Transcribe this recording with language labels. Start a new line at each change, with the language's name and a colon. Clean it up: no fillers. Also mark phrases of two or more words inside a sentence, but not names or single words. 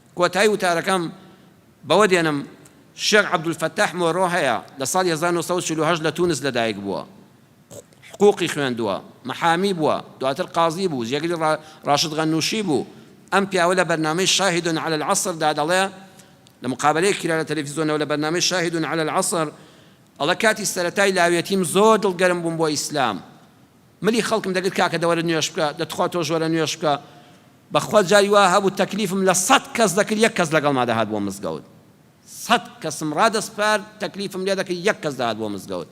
Central Kurdish: کۆتایی وتارەکەم بەوە دێنم شێخ عەبدولفەتاح مۆرۆ هەیە لە ساڵی 1948 لە تونس لەدایک بووە، حقوقی خوێندووە، مەحامی بووە، دواتر قازی بوو، جێگری ڕاشد غەنووشی بوو. ئەم پیاوە لە بەرنامەی شاهد على العصردا دەڵێ لە مقابلەیەک کرا لە تەلەڤیزیۆنەوە لە بەرنامەی شاهد على العصر، ئەڵێ کاتی سەرەتای لاوێتیم زۆر دڵگەرم بووم بۆ ئیسلام، ملی خەڵکم دەگرت کاکە دەوەرە نوێش بکە، دەتخوا تۆ ژۆرە نوێش بکە، بەخوا جاری وا هەبوو تەکلیفم لە 100 کەس دەکرد، یەک کەس لەگەڵما دەهات بۆ مزگەوت، 100 کەسم ڕادەسپار تەکلیفم لێ دەکرد، یەک کەس دەهات بۆ مزگەوت.